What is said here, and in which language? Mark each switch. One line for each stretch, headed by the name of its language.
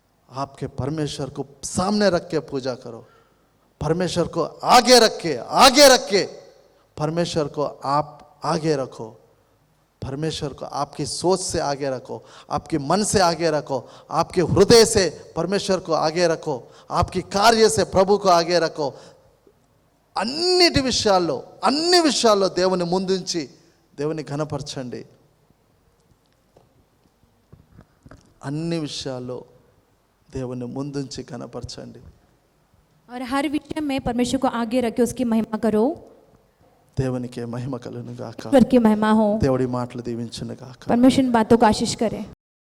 Hindi: आपके परमेश्वर को सामने रख के पूजा करो, परमेश्वर को आगे रख के परमेश्वर को आप आगे रखो, परमेश्वर को आपकी सोच से आगे रखो, आपके मन से आगे रखो, आपके हृदय से परमेश्वर को आगे रखो, आपकी कार्य से ప్రభు को आगे रखो.
Telugu: అన్ని విషయాల్లో దేవుని ముందుంచి దేవుని ఘనపరచండి. అన్ని విషయాల్లో దేవుని ముందుంచి ఘనపరచండి.
Hindi: और हर विषय में परमेश्वर को आगे रखे, उसकी महिमा करो.
Telugu: దేవునికే మహిమ కలుగును గాక.
Hindi: ईश्वर की महिमा हो.
Telugu: దేవుడి మాటలు దీవించును గాక.
Hindi: परमेश्वर इन बातों को आशीष करे.